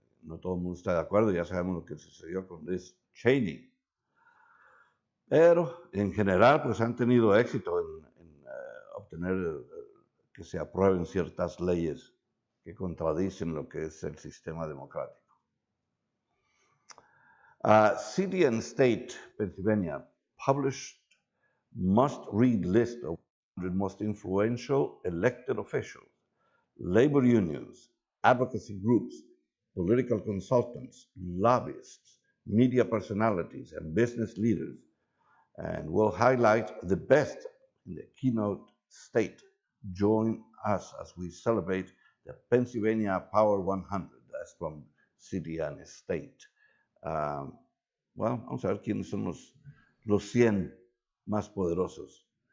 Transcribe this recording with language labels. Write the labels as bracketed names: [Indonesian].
[Spanish] No todo el mundo está de acuerdo, ya sabemos lo que sucedió con Liz Cheney. Pero en general pues han tenido éxito en obtener que se aprueben ciertas leyes que contradicen lo que es el sistema democrático. [English] City and State, Pennsylvania, published must-read list of 100 most influential elected officials, labor unions, advocacy groups, political consultants, lobbyists, media personalities, and business leaders, and will highlight the best in the keynote state. Join us as we celebrate the Pennsylvania Power 100. That's from City and State. [Spanish] Vamos a ver quiénes son los 100 más poderosos.